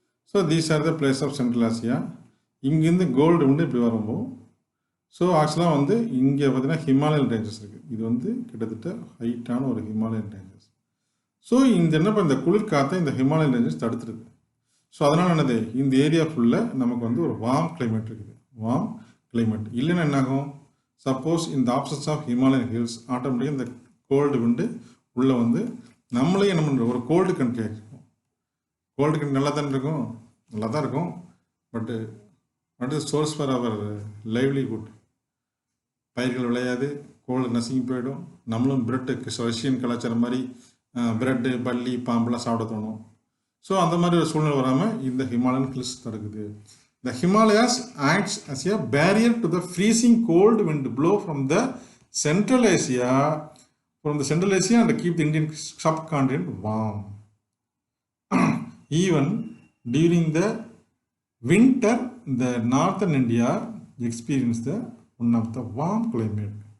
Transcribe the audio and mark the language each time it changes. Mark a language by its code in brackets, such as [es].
[en] So these are the places of Central Asia. [ta] இங்கிருந்து gold வந்து இப்படி வரும்போது ஸோ ஆக்சுவலாக வந்து இங்கே பார்த்தீங்கன்னா ஹிமாலயன் ரேஞ்சஸ் இருக்குது. இது வந்து கிட்டத்தட்ட ஹைட்டான ஒரு ஹிமாலயன் ரேஞ்சஸ். ஸோ இந்த என்ன இந்த குளிர் காற்றை இந்த ஹிமாலயன் ரேஞ்சஸ் தடுத்துருது. ஸோ அதனால் என்னது இந்த ஏரியா ஃபுல்லாக நமக்கு வந்து ஒரு வார்ம் கிளைமேட் இருக்குது. வார்ம் கிளைமேட் இல்லைன்னா என்னாகும், சப்போஸ் இந்த ஆப்ஷன்ஸ் ஆஃப் ஹிமாலயன் ஹில்ஸ் ஆட்டோமேட்டிக்காக இந்த கோல்டு விண்டு உள்ளே வந்து நம்மளே என்ன பண்ணுறோம், ஒரு கோல்டு கண்ட்ரி ஆகிருக்கும். கோல்டு கண்ட்ரி நல்லா தான் இருக்கும், நல்லா தான் இருக்கும். [en] But what is source for our livelihood? [ta] பயிர்கள் விளையாது, கோல்டு நசுங்கி போயிடும். நம்மளும் பிரெட்டு ரஷ்யன் கலாச்சாரம் மாதிரி பிரெட்டு பல்லி பாம்பெல்லாம் சாப்பிட தோணும். ஸோ அந்த மாதிரி ஒரு சூழ்நிலை வராமல் இந்த ஹிமாலயன் ஹில்ஸ் தடுக்குது. [en] The Himalayas acts as a barrier to the freezing cold wind blow from the Central Asia and keep the Indian subcontinent warm. Even during the winter, the northern India experienced one of the warm climate.